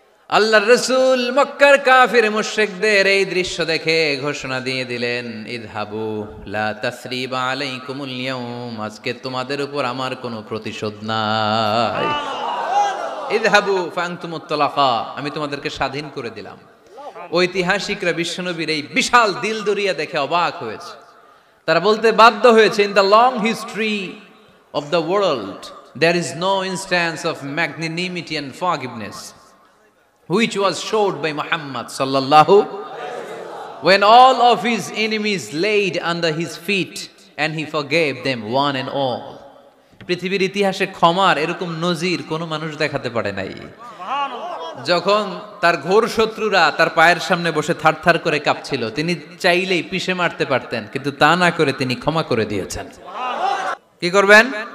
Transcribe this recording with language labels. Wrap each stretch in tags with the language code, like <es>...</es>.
<bn>আল্লাহর রাসূল মক্কার কাফির মুশরিকদের এই দৃশ্য দেখে ঘোষণা দিয়ে দিলেন,</bn> <ar>ইযহাবু লা তাসরিবা আলাইকুমুল ইয়াউম,</ar> <bn>আজকে তোমাদের উপর আমার কোনো প্রতিশোধ নাই।</bn> <ar>ইযহাবু ফাআনতুমুত তালাকা,</ar> <bn>আমি তোমাদেরকে স্বাধীন করে দিলাম। ঐতিহাসিকরা বিশ্বনবীর এই বিশাল দিল দরিয়া দেখে অবাক হয়েছে। তারা বলতে বাধ্য হয়েছে,</bn> <en>In the long history of the world there is no instance of magnanimity and forgiveness which was showed by Muhammad sallallahu when all of his enemies laid under his feet and he forgave them one and all.</en> <bn>পৃথিবীর ইতিহাসে ক্ষমার এরকম নজির কোনো মানুষ দেখাতে পারে নাই। যখন তার ঘোর শত্রুরা তার পায়ের সামনে বসে থারথার করে কাঁপছিল, তিনি চাইলেই পিষে মারতে পারতেন, কিন্তু তা না করে তিনি ক্ষমা করে দিয়েছেন। কি করবেন?</bn>